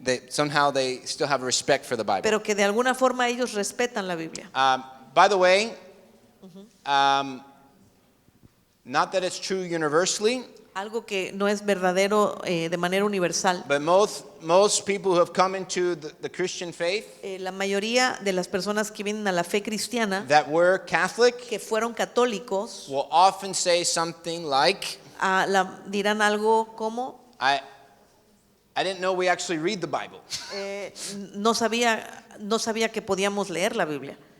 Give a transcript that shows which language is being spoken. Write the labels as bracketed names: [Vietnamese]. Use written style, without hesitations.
[English] Somehow they still have respect for the Bible. [Spanish] pero que de alguna forma ellos respetan la Biblia. [English] By the way, not that it's true universally, [Spanish] Algo que no es verdadero de manera universal. [English] but most people who have come into the Christian faith [Spanish] La mayoría de las personas que vienen a la fe cristiana, [English] that were Catholic [Spanish] que fueron católicos, [English] will often say something like, [Spanish] dirán algo como, [English] I didn't know we actually read the Bible. [Spanish] no sabía que podíamos leer la Biblia.